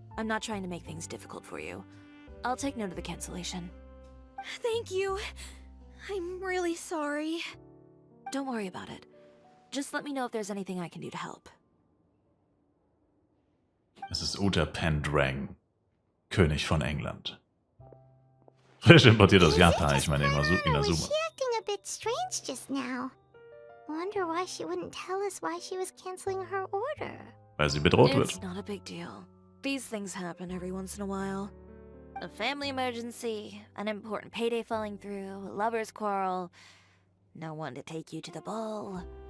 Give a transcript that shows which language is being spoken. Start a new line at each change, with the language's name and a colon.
English: I'm not trying to make things difficult for you. I'll take note of the cancellation. Thank you. I'm really sorry. Don't worry about it. Just let me know if there's anything I can do to help.
German: Es ist Uta Pendrang, König von England. Frisch importiert aus Japan, ich meine
English: Was
German: Inazuma.
English: she acting a bit strange just now? Wonder why she wouldn't tell us why she was canceling her order.
German: Weil sie bedroht wird.
English: It's not a big deal. These things happen every once in a while. A family emergency, an important payday falling through, a lover's quarrel, no one to take you to the ball.